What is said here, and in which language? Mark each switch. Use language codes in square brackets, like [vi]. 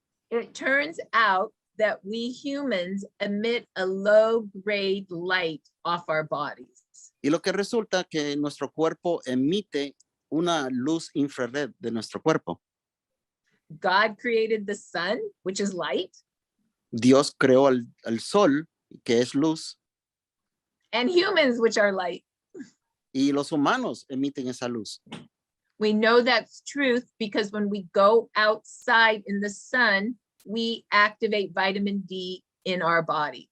[en] It turns out that we humans emit a low-grade light off our bodies. [es] Y lo que resulta que nuestro cuerpo emite una luz infrared de nuestro cuerpo. [en] God created the sun, which is light, [es] Dios creó el sol, que es luz, [en] and humans, which are light. [es] y los humanos emiten esa luz. [en] We know that's truth because when we go outside in the sun, we activate vitamin D in our body.